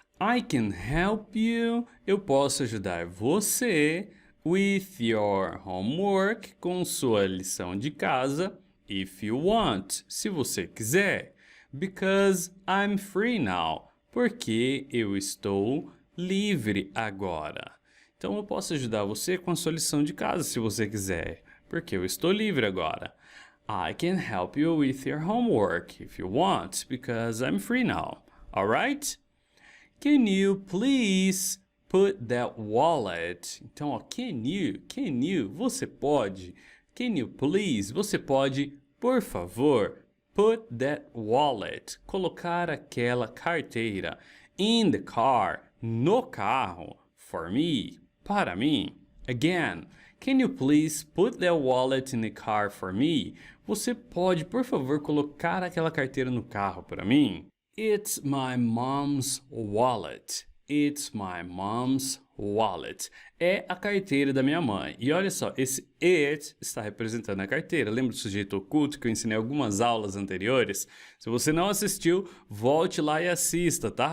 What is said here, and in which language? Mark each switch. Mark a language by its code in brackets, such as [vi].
[en] I can help you, [pt] eu posso ajudar você [en] with your homework, [pt] com sua lição de casa, [en] if you want, [pt] se você quiser, [en] because I'm free now, [pt] porque eu estou livre agora. Então eu posso ajudar você com a sua lição de casa se você quiser, porque eu estou livre agora. [en] I can help you with your homework if you want, because I'm free now. Alright? Can you please put that wallet? [pt] Então, ó, [en] can you, [pt] você pode. [en] Can you please, [pt] você pode, por favor, [en] put that wallet, [pt] colocar aquela carteira, [en] in the car, [pt] no carro, [en] for me, [pt] para mim. [en] Again, can you please put that wallet in the car for me? [pt] Você pode, por favor, colocar aquela carteira no carro para mim? [en] It's my mom's wallet. It's my mom's wallet. [pt] É a carteira da minha mãe. E olha só, esse it está representando a carteira. Lembra do sujeito oculto que eu ensinei algumas aulas anteriores? Se você não assistiu, volte lá e assista, tá?